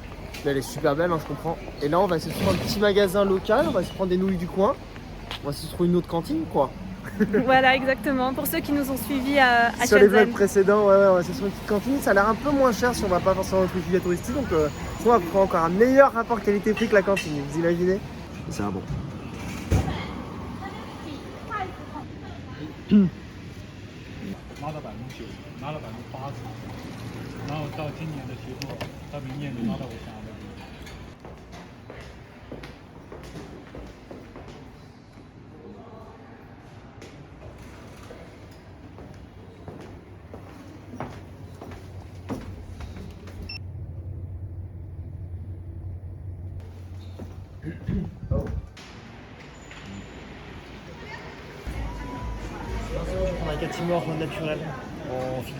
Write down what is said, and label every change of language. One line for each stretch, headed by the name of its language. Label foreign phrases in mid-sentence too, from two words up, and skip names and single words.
French: Mais elle est super belle, hein, je comprends. Et là on va essayer de se prendre un petit magasin local, on va se prendre des nouilles du coin. On va essayer de trouver une autre cantine quoi. Voilà exactement, pour ceux qui nous ont suivis à Shenzhen. Sur les vlogs précédents, ouais, on va essayer de trouver une petite cantine. Ça a l'air un peu moins cher si on va pas forcément dans les touristique. Donc on va prendre encore un meilleur rapport qualité-prix que la cantine, vous imaginez. C'est un bon.
Chinese: 拿了9%，拿了80%，然后到今年的期货，到明年就拿到我想要的。
French: On a un catimor naturel en filtre.